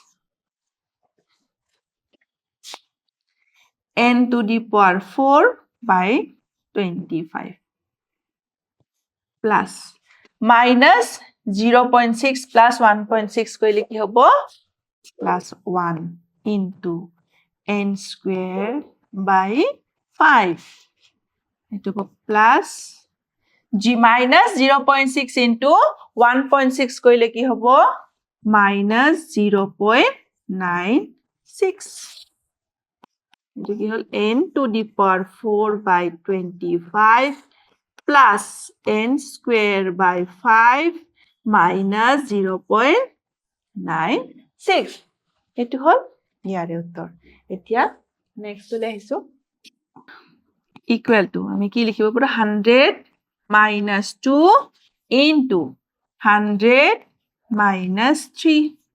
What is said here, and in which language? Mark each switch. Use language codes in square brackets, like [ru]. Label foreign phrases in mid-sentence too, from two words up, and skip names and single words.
[en] n to the power 4 by 25 plus minus 0.6 plus 1.6 [as] কৰিলে কি হ'ব [en] plus 1 into n square by 5 [as] এইটো হ'ব [en] plus minus 0.6 into 1.6 [as] কৰিলে কি হ'ব [en] minus 0.96 [as] এইটো কি হ'ল [en] n to the power 4 by 25 plus n square by 5 minus [as] 0.96 এইটো হ'ল ইয়াৰে উত্তৰ এতিয়া নেক্সটলৈ আহিছো [en] equal to [as] আমি কি লিখিব পাৰো [en] 100 minus 2 into 100 minus 3